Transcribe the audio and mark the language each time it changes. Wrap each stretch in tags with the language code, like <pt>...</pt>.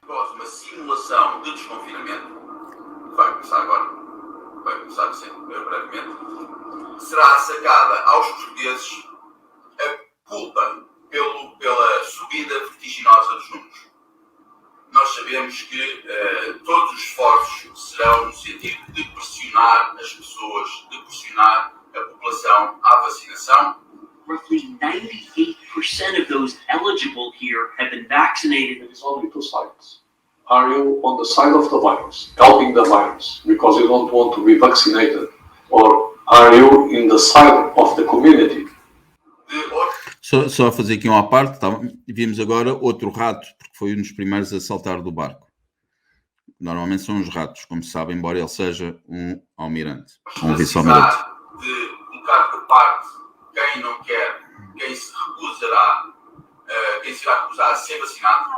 <pt>Após uma simulação de desconfinamento, vai começar agora, vai começar brevemente, será sacada aos portugueses a culpa pela subida vertiginosa dos números. Nós sabemos que todos os esforços serão no sentido de pressionar as pessoas, de pressionar a população à vacinação.</pt> <en>Roughly 98% of those eligible here have been vaccinated. It is only two sides. Are you on the side of the virus, helping the virus because you don't want to be vaccinated, or are you in the side of the community?</en> <pt>Só fazer aqui uma parte, tá? Vimos agora outro rato, porque foi um dos primeiros a saltar do barco. Normalmente são os ratos, como se sabe, embora ele seja um almirante, um vice-almirante. De colocar de parte quem não quer, quem se recusará, quem se irá recusar a ser vacinado.</pt>